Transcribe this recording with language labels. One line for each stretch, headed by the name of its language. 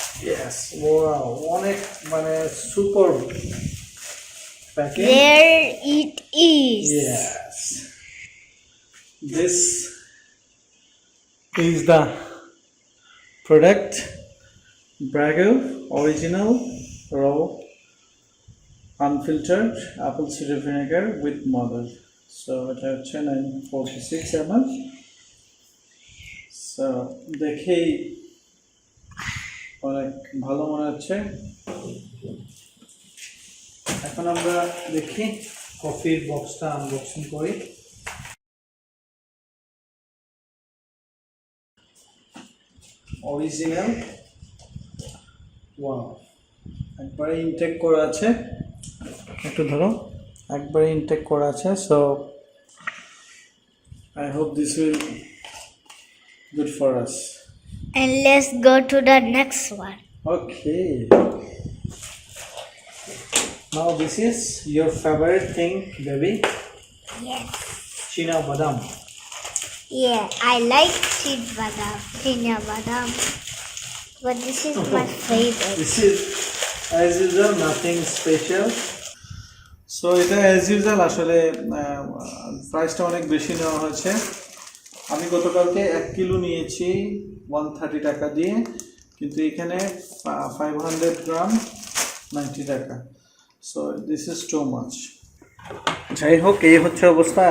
English: Yes, wow,
Bangla: অনেক মানে super packing.
English: There it is. Yes, this is the product, Bragg original raw unfiltered apple cider vinegar with mother.
Bangla: So এটা হচ্ছে 946 ml. So দেখেই অনেক ভালো মনে হচ্ছে। এখন আমরা দেখি কফির বক্সটা আনবক্সিং করি। অরিজিনাল, ওয়াও, একবারে ইনটেক করা আছে। একটু ধরো, একবারে ইনটেক করা আছে।
English: So I hope this will good for us. And let's go to the next one. Okay, now this is your favorite thing, baby. Yes.
Bangla: China badam.
English: Yeah, I like china badam, but this is my favorite. This is as usual, nothing special.
Bangla: So এটা
English: as usual
Bangla: আসলে প্রাইসটা অনেক বেশি নেওয়া হয়েছে। আমি গতকালকে 1 kilo নিয়েছি 130 টাকা দিয়ে, কিন্তু এখানে 500 গ্রাম 90 টাকা।
English: So this is too much.
Bangla: যাই হোক, এই হচ্ছে অবস্থা।